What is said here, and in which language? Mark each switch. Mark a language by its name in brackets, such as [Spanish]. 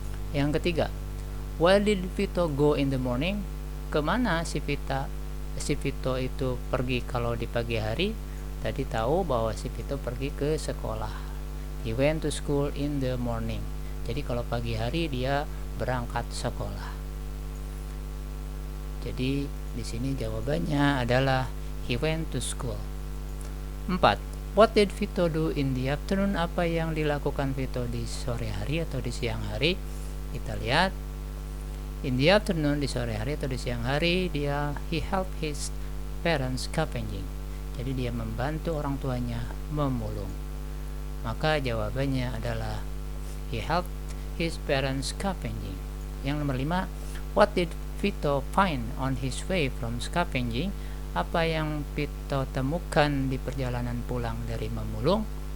[Indonesian] Yang ketiga, [English] where did Vito go in the morning? [Indonesian] Kemana si Vito itu pergi kalau di pagi hari? Tadi tahu bahwa si Vito pergi ke sekolah. [English] He went to school in the morning. [Indonesian] Jadi kalau pagi hari dia berangkat sekolah. Jadi di sini jawabannya adalah [English] he went to school. [Indonesian] 4. [English] What did Vito do in the afternoon? [Indonesian] Apa yang dilakukan Vito di sore hari atau di siang hari? Kita lihat. [English] In the afternoon, [Indonesian] di sore hari atau di siang hari, [English] he helped his parents scavenging. [Indonesian] Jadi dia membantu orang tuanya memulung. Maka jawabannya adalah [English] he helped his parents scavenging. [Indonesian] Yang nomor [English] 5, what did Vito find on his way from scavenging? [Indonesian] Apa yang Vito temukan di perjalanan pulang dari memulung?